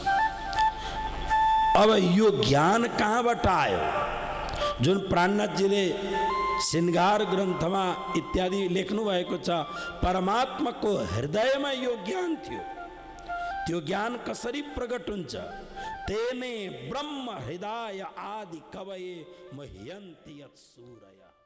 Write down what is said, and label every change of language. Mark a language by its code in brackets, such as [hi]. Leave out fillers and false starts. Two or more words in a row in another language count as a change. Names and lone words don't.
[ne] अब यो ज्ञान कहाँबाट आयो? जुन प्राणनाथजीले श्रृंगार ग्रन्थमा इत्यादि लेख्नु भएको छ, परमात्माको हृदयमा यो ज्ञान थियो। त्यो ज्ञान कसरी प्रकट हुन्छ? [sa] तेने ब्रह्म हृदय आदि कवये मह्यन्ति यत् सूरय।